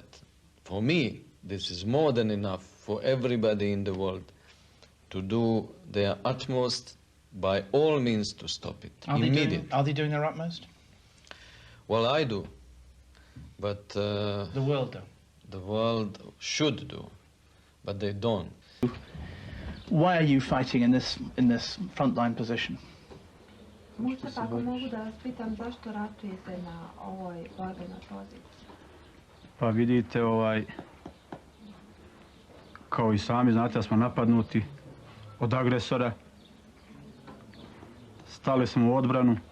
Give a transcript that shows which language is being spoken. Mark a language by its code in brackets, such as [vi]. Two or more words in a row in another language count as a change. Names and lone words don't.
[en] For me, this is more than enough for everybody in the world to do their utmost by all means to stop it immediately. Are they doing their utmost? Well, I do, but the world do. The world should do, but they don't. Why are you fighting in this frontline position? [sr] Možda ako mogu da vas pitam zašto ratujete na ovoj borbenoj poziciji? Pa vidite, kao i sami znate da smo napadnuti od agresora. Stali smo u odbranu.